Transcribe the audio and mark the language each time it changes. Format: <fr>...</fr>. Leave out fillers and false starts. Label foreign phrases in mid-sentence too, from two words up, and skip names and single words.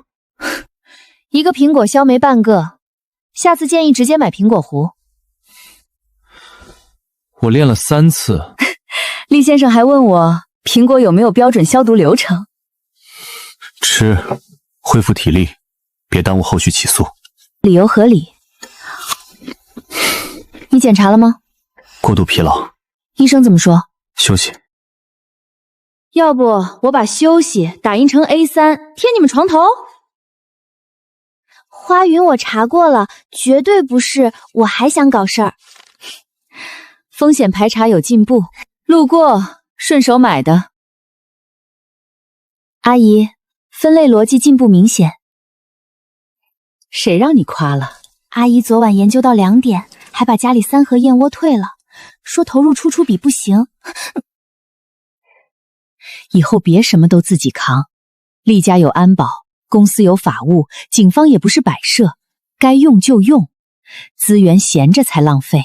<zh>一個蘋果削沒半個，下次建議直接買蘋果核。我練了3次。厲先生還問我蘋果有沒有標準消毒流程。吃，恢復體力，別耽誤後續起訴。理由合理。你检查了吗？过度疲劳。医生怎么说？休息。要不我把休息打印成 A3 貼你们床头？花云我查过了，绝对不是，我还想搞事儿。风险排查有进步，路过順手買的。阿姨，分類邏輯進步明顯。誰讓你誇了？阿姨昨晚研究到2點，還把家裡3盒燕窩退了，說投入出比不行。以後別什麼都自己扛，厲家有安保，公司有法務，警方也不是擺設，該用就用，資源閒着才浪費。</zh>